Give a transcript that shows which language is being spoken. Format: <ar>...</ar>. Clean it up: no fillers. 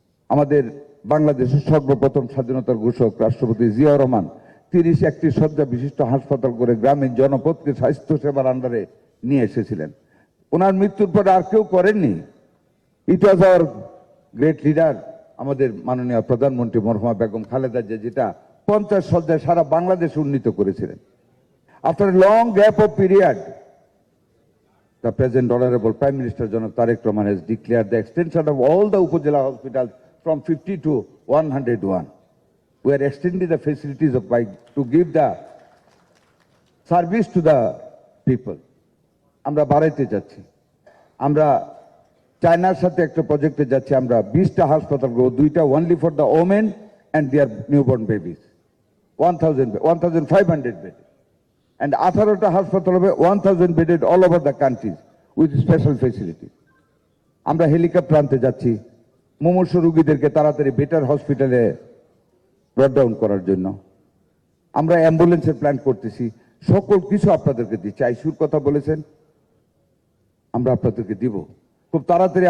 <bn>আমাদের বাংলাদেশের সর্বপ্রথম স্বাধীনতার ঘোষক রাষ্ট্রপতি জিয়াউর রহমান 30-31 শয্যা বিশিষ্ট হাসপাতাল করে গ্রামীণ জনপদকে স্বাস্থ্য সেবার আন্ডারে নিয়ে এসেছিলেন। ওনার মৃত্যুর পরে আর কেউ করেননি।</bn> <en>it was our great leader,</en> <bn>আমাদের মাননীয় প্রধানমন্ত্রী মরহুমা বেগম খালেদা জিয়া, যেটা 50 শয্যায় সারা বাংলাদেশ উন্নীত করেছিলেন।</bn> <en>After long gap of period, the present honorable Prime Minister Janak Tariq Rahman has declared the extension of all the Upazila hospitals from 50 to 101. We are extending the facilities of to give the service to the people.</en> <bn>আমরা বাড়াইতে যাচ্ছি। আমরা চায়নার সাথে একটা প্রজেক্টে যাচ্ছি। আমরা 20টা হাসপাতাল করব,</bn> <en>2টা only for the women and their newborn babies, 1,500 bed. And</en> <bn>18টা হাসপাতাল হবে</bn> <en>1,000 bedded all over the country with special facilities.</en> <bn>আমরা হেলিকপ্টার আনতে যাচ্ছি মুমূর্ষ রোগীদেরকে তাড়াতাড়ি বেটার হসপিটালে ব্রড ডাউন করার জন্য। আমরা অ্যাম্বুলেন্সের প্ল্যান করতেছি। সকল কিছু আপনাদেরকে দিচ্ছি। আইসিইউর কথা বলেছেন, আমরা আপনাদেরকে দিব খুব তাড়াতাড়ি।</bn>